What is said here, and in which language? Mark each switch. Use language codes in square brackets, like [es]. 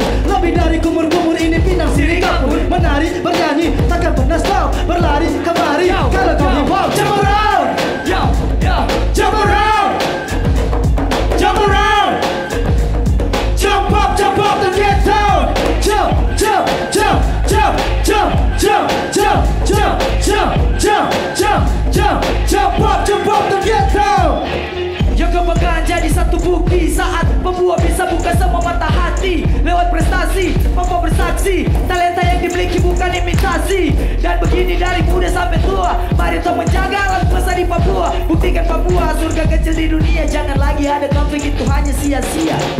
[id] Lebih dari kumur-kumur ini pinang siri kapur. Menari, bernyanyi, takkan pernah stop. Berlari kemari, kalau kau hip hop. [en] Jump around, jump around, jump around. Jump up to get down. Jump, jump, jump, jump, jump, jump, jump, jump, jump, jump, jump, jump, jump up to get down. [id] Yang kebanggaan jadi satu bukti saat pembuat bisa buka semua mata hati lewat prestasi, mampu bersaksi. Talenta yang dimiliki bukan imitasi. Dan begini dari muda sampai tua, mari kita menjaga alam semesta di Papua. Buktikan Papua surga kecil di dunia. Jangan lagi ada konflik, itu hanya sia-sia.